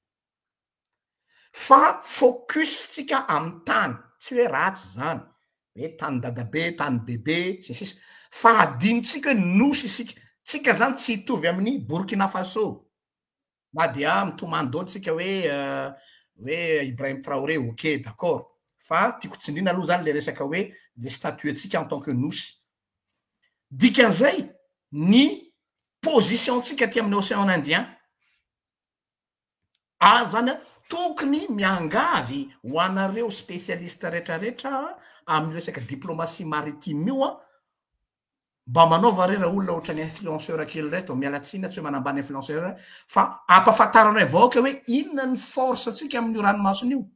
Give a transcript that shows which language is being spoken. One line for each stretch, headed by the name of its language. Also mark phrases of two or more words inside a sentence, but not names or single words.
Malagasy: Fa focus tsika amin'ny tany, tsy hoe ratsy zany, hoe tany dadabe, tany bebe, sisisy. Fa adinontsika nosy isika. Tsika zany tsy hitovy amin'ny Burkina Faso. Na dia mitomando tsika hoe Ibrahim Traoré, ok, d'accord. Fa tiako tsindrina aloha zany le resaka hoe le statuetsika
French: en tant que
Malagasy: nosy. Dikan'izay ny position-tsika aty amin'ny Océan Indien zany tokony miangavy ho anareo spécialiste rehetrarehetra amin'ny resaka
French: diplomatie maritime
Malagasy: io mba manaova raha olona ohatra ny influenceur kely reto mialatsina tsy hoe manambany influenceur fa ampafantaranao avaoka hoe inona ny force atsika amin'io ranomasina io.